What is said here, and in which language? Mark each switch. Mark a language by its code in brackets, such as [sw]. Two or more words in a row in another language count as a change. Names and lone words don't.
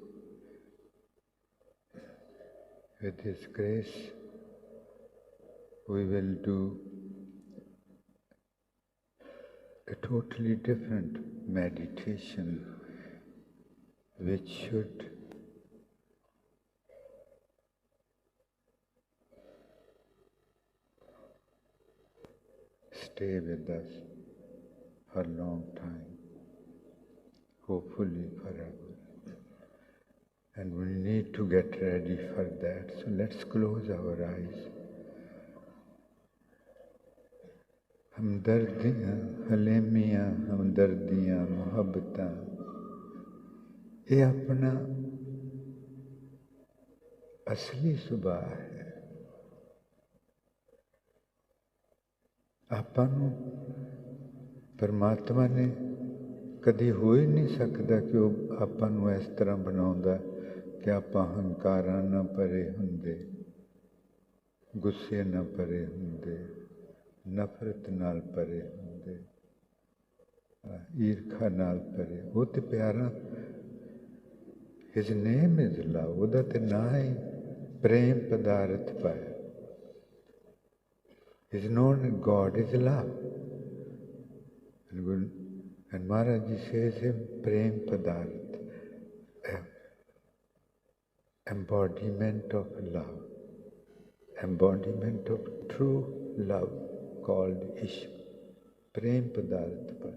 [en] we will do a totally different meditation which should stay with us for a long time, hopefully forever. And we need to get ready for that. So let's close our eyes. [pa] ਹਮਦਰਦੀਆਂ ਹਲੇਮੀਆਂ ਹਮਦਰਦੀਆਂ ਮੁਹੱਬਤਾਂ ਇਹ ਆਪਣਾ ਅਸਲੀ ਸੁਭਾਅ ਹੈ। ਆਪਾਂ ਨੂੰ ਪਰਮਾਤਮਾ ਨੇ ਕਦੀ ਹੋ ਹੀ ਨਹੀਂ ਸਕਦਾ ਕਿ ਉਹ ਆਪਾਂ ਨੂੰ ਇਸ ਤਰ੍ਹਾਂ ਬਣਾਉਂਦਾ ਕਿ ਆਪਾਂ ਹੰਕਾਰਾਂ ਨਾਲ ਭਰੇ ਹੁੰਦੇ, ਗੁੱਸੇ ਨਾਲ ਭਰੇ ਹੁੰਦੇ, ਨਫ਼ਰਤ ਨਾਲ ਭਰੇ ਹੁੰਦੇ, ਈਰਖਾ ਨਾਲ ਭਰੇ। ਉਹ ਤੇ ਪਿਆਰਾ, [en] His name is love, [pa] ਉਹਦਾ ਤੇ ਨਾਂ ਹੀ ਪ੍ਰੇਮ ਪਦਾਰਥ ਪਾਇਆ। [en] His known God is love. And Maharaj Ji says him [pa] ਪ੍ਰੇਮ ਪਦਾਰਥ, [en] embodiment of love, embodiment of true love called Ishq, [pa] ਪ੍ਰੇਮ ਪਦਾਰਥ.